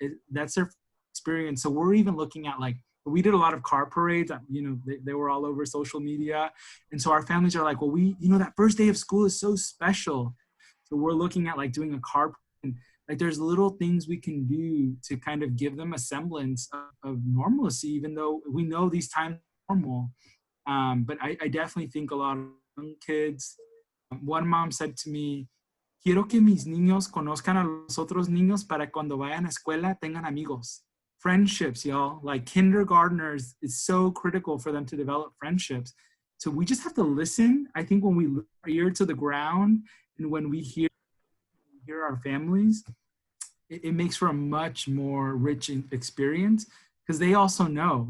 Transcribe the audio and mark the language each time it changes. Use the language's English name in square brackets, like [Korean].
[English] That's their experience. So we're even looking at, like, we did a lot of car parades, you know, they were all over social media. And so our families are like, well, that first day of school is so special. So we're looking at like doing a car parade. Like, there's little things we can do to kind of give them a semblance of normalcy, even though we know these times are normal. But I definitely think a lot of young kids, one mom said to me, [Spanish] quiero que mis niños conozcan a los otros niños para cuando vayan a escuela tengan amigos. [English] Friendships, y'all. Like, kindergartners, it's so critical for them to develop friendships. So we just have to listen. I think when we look our ear to the ground, and when we hear our families, it makes for a much more rich experience, because they also know.